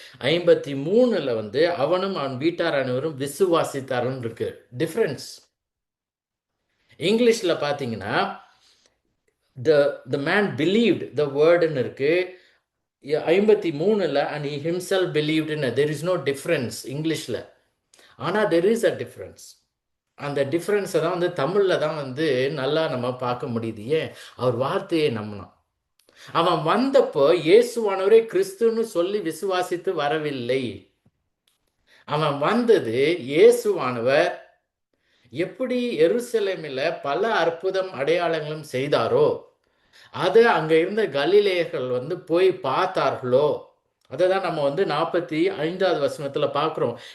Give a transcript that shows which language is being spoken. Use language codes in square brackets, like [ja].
[ta] 53ல் அவனும் அவன் வீட்டார் அனைவரும் விசுவாசித்தாருன்னு இருக்கு. [en] Difference. [ta] இங்கிலீஷில் பார்த்தீங்கன்னா, [en] the man believed the word [ta] ன்னு இருக்கு. [en] 53ல் and he himself believed in it. There is no difference [ta] இங்கிலீஷில். ஆனால் [en] there is a difference. [ta] அந்த டிஃப்ரென்ஸை தான் தமிழில் தான் நல்லா நம்ம பார்க்க முடியுது. ஏன்? அவர் வார்த்தையை நம்பினான். அவன் வந்தப்போ இயேசுவானவரே கிறிஸ்துன்னு சொல்லி விசுவாசித்து வரவில்லை. அவன் வந்தது, இயேசுவானவர் எப்படி எருசலேமில் பல அற்புதம் அடையாளங்களும் செய்தாரோ, அதை அங்கே இருந்த கலிலேயர்கள் போய் பார்த்தார்களோ, அதை தான் நம்ம 45வது வசனத்தில் பார்க்குறோம்.